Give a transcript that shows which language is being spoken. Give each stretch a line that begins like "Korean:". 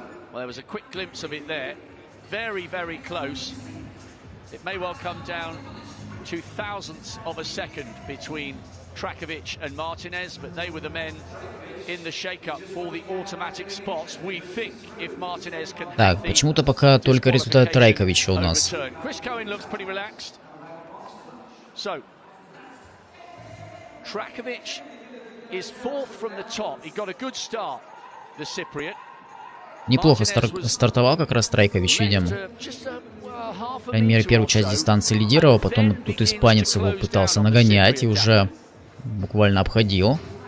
English: Well, there was a quick glimpse of it there. Very, very close. It may well come down to thousandths of a second between Trakovic and Martinez, but they were the men in the shake-up for the automatic spots. We think if Martinez can.
Russian: Так, почему-то пока только результат Трайковича у нас.
English: Chris Cohen looks pretty relaxed. So, Trakovic is fourth from the top. He got a good start, the Cypriot.
Russian: Неплохо стартовал как раз Трайкович, видим. По крайней мере, первую часть дистанции лидировал, потом тут испанец его пытался нагонять и уже буквально обходил.